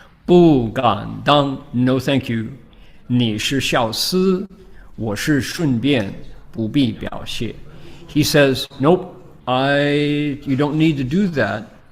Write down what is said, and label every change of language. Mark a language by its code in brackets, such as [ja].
[zh] 不敢当, [en] no thank you. [zh] 你是孝思，我是顺便，不必表谢. [en] He says, nope, you don't need to do that.